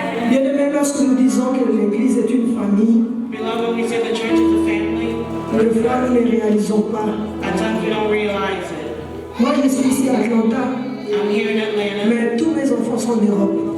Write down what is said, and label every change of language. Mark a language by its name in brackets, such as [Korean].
[French] Bien-aimés, lorsque nous disons que l'Église est une famille, [English] Beloved, we say the church is a family. [French] des fois nous ne les réalisons pas. [English] At times we don't realize it. [French] Moi, je suis ici à Atlanta, [English] I'm here in Atlanta, [French] mais tous mes enfants sont en Europe.